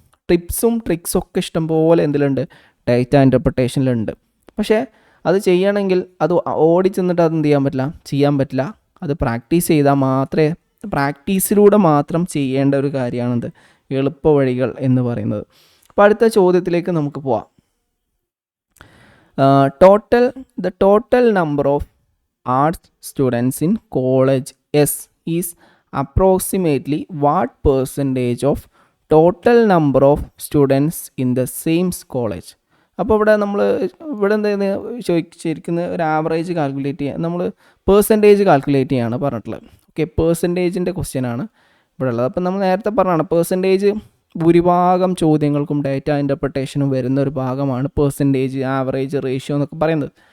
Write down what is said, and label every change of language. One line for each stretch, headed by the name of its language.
Malayalam: ടിപ്സും ട്രിക്സും ഒക്കെ ഇഷ്ടംപോലെ എന്തിലുണ്ട്, ഡേറ്റ ഇൻ്റർപ്രിട്ടേഷനിലുണ്ട്. പക്ഷേ അത് ചെയ്യണമെങ്കിൽ അത് ഓടി ചെന്നിട്ട് അത് എന്ത് ചെയ്യാൻ പറ്റില്ല. അത് പ്രാക്ടീസ് ചെയ്താൽ മാത്രമേ, പ്രാക്ടീസിലൂടെ മാത്രം ചെയ്യേണ്ട ഒരു കാര്യമാണിത് എളുപ്പ വഴികൾ എന്ന് പറയുന്നത്. അപ്പോൾ അടുത്ത ചോദ്യത്തിലേക്ക് നമുക്ക് പോവാം.
English: The total number of arts students in college S is approximately what percentage of total number of students in the same college?
Malayalam: അപ്പോൾ ഇവിടെ എന്താ ചോദിച്ചിരിക്കുന്നത്, ഒരു ആവറേജ് കാൽക്കുലേറ്റ് ചെയ്യാൻ നമ്മൾ പേഴ്സൻറ്റേജ് കാൽക്കുലേറ്റ് ചെയ്യാണ് പറഞ്ഞിട്ടുള്ളത്. ഓക്കെ, പേഴ്സൻറ്റേജിൻ്റെ ക്വസ്റ്റ്യൻ ആണ് ഇവിടെ ഉള്ളത്. അപ്പം നമ്മൾ നേരത്തെ പറഞ്ഞാണ് പേഴ്സൻറ്റേജ് ഭൂരിഭാഗം ചോദ്യങ്ങൾക്കും ഡേറ്റ ഇൻ്റർപ്രിട്ടേഷനും വരുന്ന ഒരു ഭാഗമാണ് പേഴ്സൻറ്റേജ്, ആവറേജ്, റേഷ്യോ എന്നൊക്കെ പറയുന്നത്.